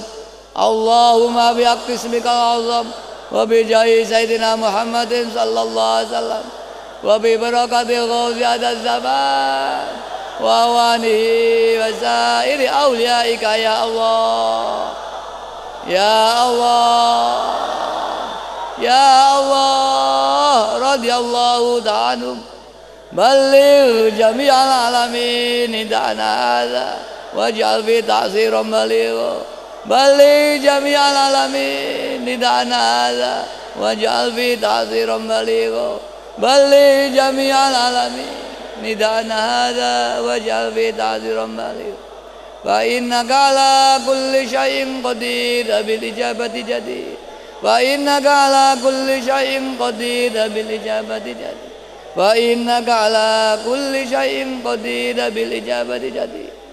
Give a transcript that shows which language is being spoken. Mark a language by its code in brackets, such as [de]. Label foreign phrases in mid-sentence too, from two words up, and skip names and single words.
[ar] اللهم بحق اسمك الأعظم وبجاه سيدنا محمد صلى الله عليه وسلم وببركة الغوث هذا الزمان وأعوانه و سائر أوليائك يا الله يا الله يا الله رضي الله تعالى بلغ جميع العالمين نداءنا هذا واجعل فيه تأثيرا بالغا بلغ جميع العالمين نداءنا هذا واجعل فيه تأثيرا بالغا بلغ جميع العالمين نداءنا هذا واجعل فيه تأثيرا بالغا فإنك على كل شيء قدير وبالإجابة جدير وإنك على كل شيء قدير وبالإجابة جدير وإنك على كل شيء قدير وبالإجابة جدير.